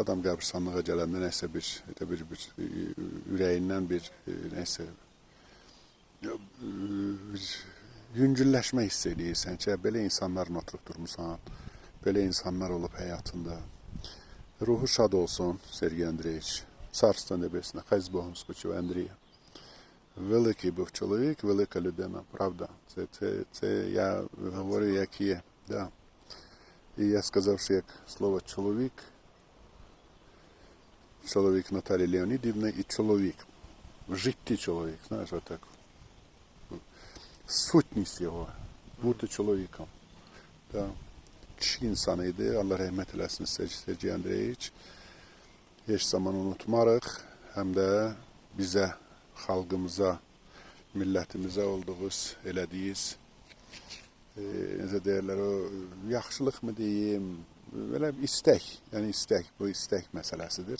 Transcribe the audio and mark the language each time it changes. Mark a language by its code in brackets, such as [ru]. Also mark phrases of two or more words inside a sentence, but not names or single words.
[az] Adam qəbirstanlığa gələndə nəsə bir ürəyindən bir nəsə yüngülləşmə hiss edirsən ki, belə insanlarla oturub durmusan, belə insanlar olub həyatında. Ruhu şad olsun Sergey Andreevich. [ru] Царство небесное, [uk] хай з Богом спочиває Андрія. Великий був чоловік, велика людина, правда. Це я говорю, як є. Да. І я сказав, що як слово чоловік Наталії Леонідівни і чоловік. В житті чоловік, знаєш, отак. Сутність його, бути чоловіком. Да. [az] Kişi insanıydı. Allah rahmet eləsin Sergey Andreevich. Heç zaman unutmarıq. Həm də bizə, xalqımıza, millətimizə olduğunuz, elədiyiniz necə deyirlər, o yaxşılıq mı deyim, belə istək, yəni istək, bu istək məsələsidir.